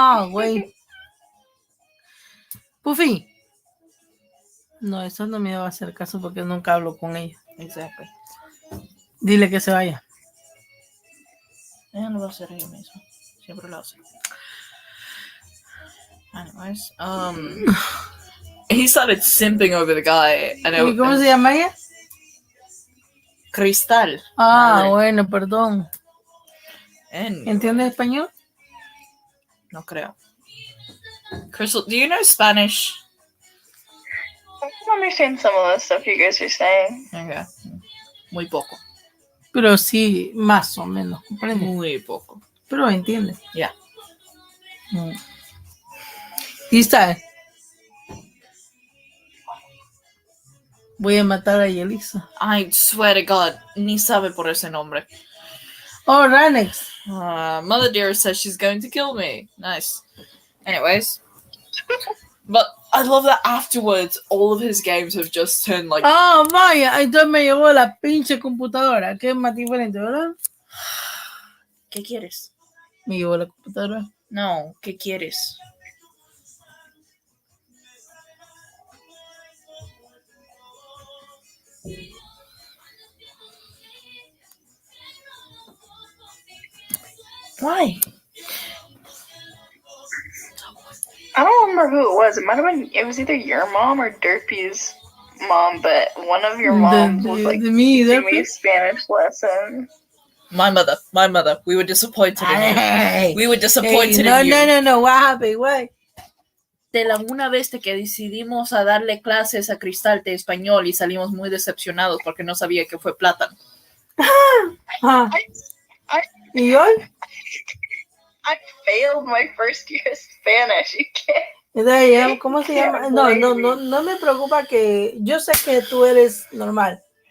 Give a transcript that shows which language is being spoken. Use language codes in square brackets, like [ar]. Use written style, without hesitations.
[es] Güey. Puffy. No, eso no me va a hacer caso porque nunca hablo con ella. [en] Exactly. [es] Dile que se vaya. Ella lo va a hacer ella misma. Siempre lo hace. [en] Anyways, he started simping over the guy. [es] ¿Y cómo se llama ella? Cristal. Madre. Bueno, perdón. [en] And [es] ¿Entiendes español? No creo. [en] Crystal, do you know Spanish? I can understand some of the stuff you guys are saying. [es] Okay. Muy poco. Pero sí, más o menos. ¿Comprende? Muy poco. Pero entiende. [en] Yeah. [es] Cristal. Voy a matar a Yelisa. [en] I swear to God, [es] ni sabe por ese nombre. [en] Oh, Ranex. Mother Dear says she's going to kill me. Nice. Anyways. But I love that afterwards, all of his games have just turned like... [es] Oh, vaya. Entonces me llevó la pinche computadora. Que es más diferente, ¿verdad? ¿Qué quieres? Me llevó la computadora. No, ¿qué quieres? [en] Why? I don't remember who it was. It might have been. It was either your mom or Derpy's mom, but one of your moms was like [es] de mí, [en] giving me a Spanish lesson. My mother. We were disappointed in you. Hey, We were disappointed no, in you. no. What happened? What? [es] De la una vez de que decidimos a darle clases a Cristal de español y salimos muy decepcionados porque no sabía que fue plátano. Ah. ¿Y hoy? [en] I failed my first year of Spanish. You can't. [es] Entonces, ¿cómo se llama? No me preocupa que yo sé que tú eres normal.